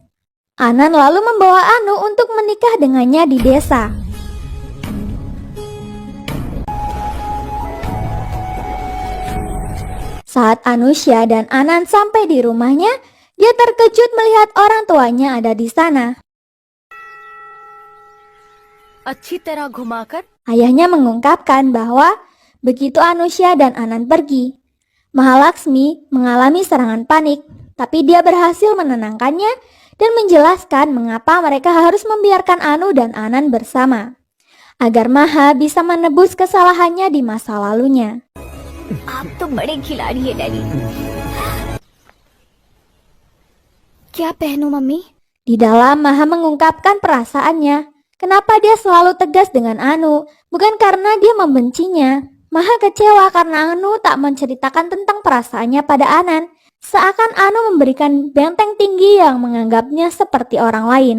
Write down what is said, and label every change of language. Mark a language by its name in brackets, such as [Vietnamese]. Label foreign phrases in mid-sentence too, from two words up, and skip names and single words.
[Indonesian] Anan lalu membawa Anu untuk menikah dengannya di desa. Saat Anusya dan Anan sampai di rumahnya, dia terkejut melihat orang tuanya ada di sana. [Hindi] अच्छी तरह घुमाकर [Indonesian] Ayahnya mengungkapkan bahwa begitu Anusya dan Anan pergi, Mahalaksmi mengalami serangan panik, tapi dia berhasil menenangkannya dan menjelaskan mengapa mereka harus membiarkan Anu dan Anan bersama, agar Maha bisa menebus kesalahannya di masa lalunya. [Hindi] आप तो बड़े खिलाड़ी है डैडी। क्या पहनूं मम्मी? [Indonesian] Di dalam Maha mengungkapkan perasaannya. Kenapa dia selalu tegas dengan Anu? Bukan karena dia membencinya. Maha kecewa karena Anu tak menceritakan tentang perasaannya pada Anan. Seakan Anu memberikan benteng tinggi yang menganggapnya seperti orang lain.